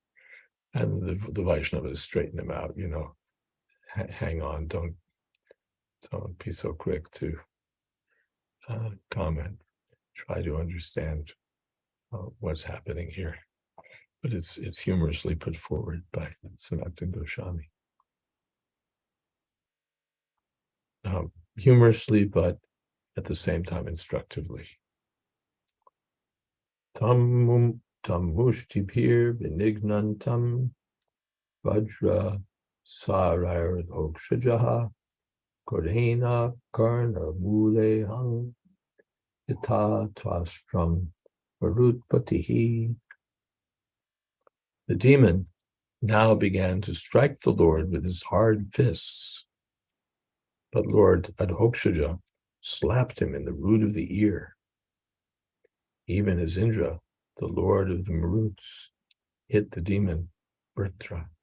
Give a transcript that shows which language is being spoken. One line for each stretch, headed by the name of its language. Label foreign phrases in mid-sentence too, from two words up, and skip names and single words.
English: And the Vaishnavas straighten him out, hang on, don't be so quick to comment. Try to understand what's happening here. But it's humorously put forward by Sanatana Goswami. Humorously, but at the same time instructively.
Sanskrit: Tam mushtibhir vinignantam vajra sarayardhokshajaha kodhena karna mulehang ita twastram varutpatihi.
English: The demon now began to strike the Lord with his hard fists, but Lord Adhokshaja slapped him in the root of the ear. Even as Indra, the lord of the Maruts, hit the demon Vritra.